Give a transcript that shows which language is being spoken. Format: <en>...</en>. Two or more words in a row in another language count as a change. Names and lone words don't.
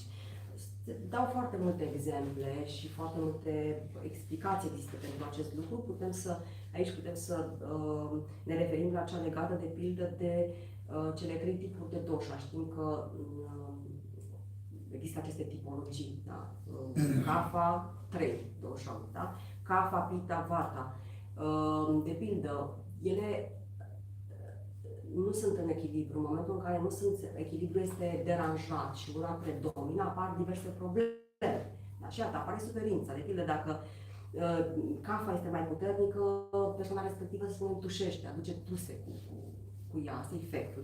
<ro>Dau foarte multe exemple și foarte multe explicații există pentru acest lucru. Aici putem să ne referim la cea legată de pildă de cele trei tipuri de dosha. Știm că există aceste tipologii, da? Kapha, 3 dosha, da? Kapha, Pitta, Vata. De pildă, ele nu sunt în echilibru. În momentul în care echilibrul este deranjat și una predomină, apar diverse probleme. Da? Și iată, apare suferința. De pildă, dacă Kapha este mai puternică, persoana respectivă, să spunem, tușește, aduce tuse cu ea, asta e efectul.</ro>